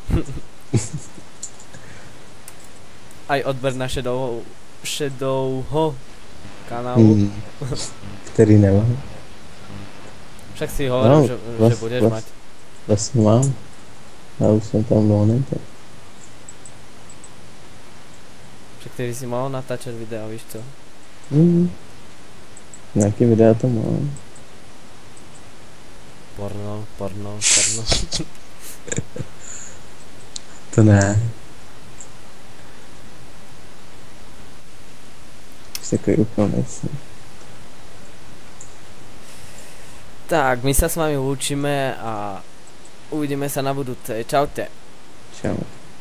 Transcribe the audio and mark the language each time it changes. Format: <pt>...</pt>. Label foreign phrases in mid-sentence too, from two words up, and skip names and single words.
<sk>Aj odber na Shadowho kanálu.</sk> <cs>Který nemá.</cs> <sk>Však si hovoril, No, že budeš mať.</sk> <cs>Vlastně mám. Já už jsem tam donete.</cs> <sk>Však ty by si mal natáčať video,</sk> <cs>víš co? Nějaký videa to mám. Porno. To ne. Už takový úplně.</cs> <sk>Tak, my sa s vami lúčime a uvidíme sa na budúce. Čaute. Čau.</sk>